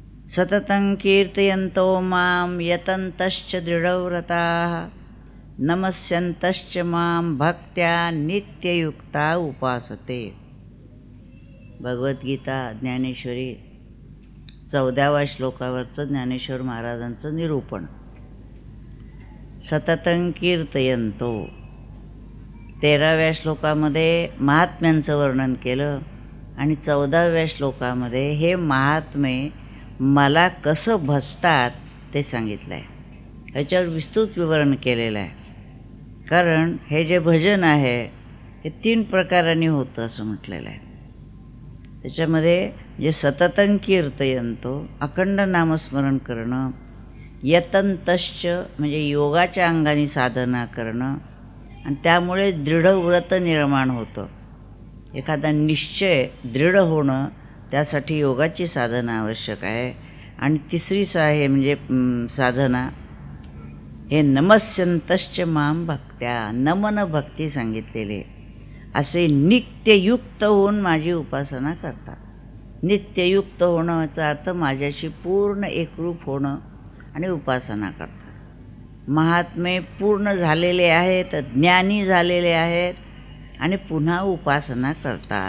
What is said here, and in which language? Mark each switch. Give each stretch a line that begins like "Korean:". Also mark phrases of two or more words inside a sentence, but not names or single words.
Sanskrit: सततं कीर्तयन्तो मां यतन्तश्च दृढव्रताः नमस्यन्तश्च मां भक्त्या नित्ययुक्ता उपासते।
Marathi: भगवद्गीता ज्ञानेश्वरी 14व्या श्लोकावरचं ज्ञानेश्वर महाराजांचं निरूपण।
Sanskrit: सततं कीर्तयन्तो
Marathi: 13व्या श्लोकामध्ये महात्म्यांचं वर्णन केलं आणि 14व्या श्लोकामध्ये हे महात्मे मला कसं भजतात ते सांगितलं आहे। ह्याच्यावर विस्तृत विवरण केलेलं आहे। कारण हे जे भजन आहे हे 3 प्रकारांनी होतं असं म्हटलेलं आहे। त्याच्यामध्ये जे
Sanskrit: सततं कीर्तयन्तो
Marathi: अखंड नामस्मरण करणं, यतन्तश्च म्हणजे योगाच्या अंगाने साधना करणं आणि त्यामुळे दृढव्रत निर्माण होतं। एखादा निश्चय दृढ होणं त्यासाठी योगाची साधना आवश्यक आहे। आणि तिसरी आहे म्हणजे साधना हे
Sanskrit: नमस्यन्तश्च मां भक्त्या
Marathi: नमन भक्ती सांगितलेले असे नित्ययुक्त होऊन माझी उपासना करतात। नित्ययुक्त होणं याचा अर्थ माझ्याशी पूर्ण एकरूप होणं आणि उपासना करतात। महात्मे पूर्ण झालेले आहेत, ज्ञानी झालेले आहेत आणि पुन्हा उपासना करतात।